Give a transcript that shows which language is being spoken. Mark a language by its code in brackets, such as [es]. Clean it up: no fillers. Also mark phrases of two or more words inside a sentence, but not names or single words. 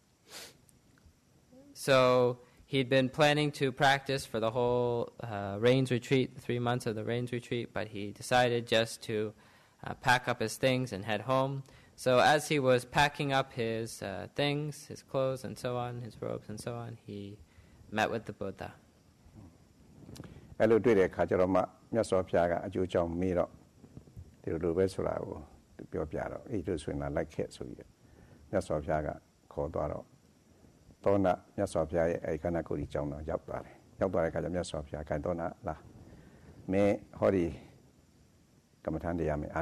[en] So he'd been planning to practice for the whole rains retreat, 3 months of the rains retreat, but he decided just to pack up his things and head home. So as he was packing up his things, his clothes and so on, his robes and so on, he met with the Buddha. [my] အဲ့လိုတွေ့တဲ့အခါကျတော့မှမြတ်စွာဘုရားကအကျိုးကြောင့်မေးတော့ဒီလိုပဲဆိုတာကိုသူပြောပြတော့အဲ့လိုဆိုရင်လိုက်ခဲ့ဆိုပြီးမြတ်စွာဘုရားကခေါ်သွားတော့သော နာမြတ်စွာဘုရားရဲ့အဲ့ခန္ဓာကိုယ်ကြီးကြောင်းတော့ရောက်သွားတယ်ရောက်သွားတဲ့အခါကျမြတ်စွာဘုရားကသောနာလာမင်းဟောဒီကမ္မထန်တရားမင်းအ